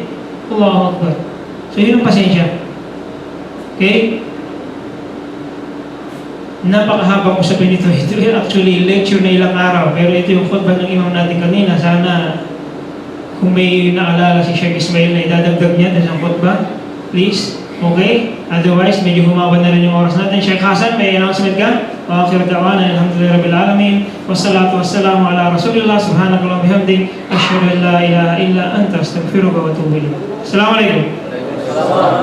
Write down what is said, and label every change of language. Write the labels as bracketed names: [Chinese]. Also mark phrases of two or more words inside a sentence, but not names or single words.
[Arabic] الله أكبر. [Filipino] So yun ang pasensya. Okay? Napakahabang usapin ito. Ito actually lecture na ilang araw. Pero ito yung khutbah ng imam natin kanina. Sana kung may naalala si Sheikh Ismail na idadagdag niya sa khutbah, please. Okay? Otherwise, medyo humawa na rin yung oras natin. Sheikh Hasan, may announcement ka? [Arabic] وآخر دعوانا الحمد لله رب العالمين والصلاة والسلام على رسول الله. سبحانك الله بحمدك أشهد أن لا إله إلا أنت أستغفرك وأتوب إليك. السلام عليكم.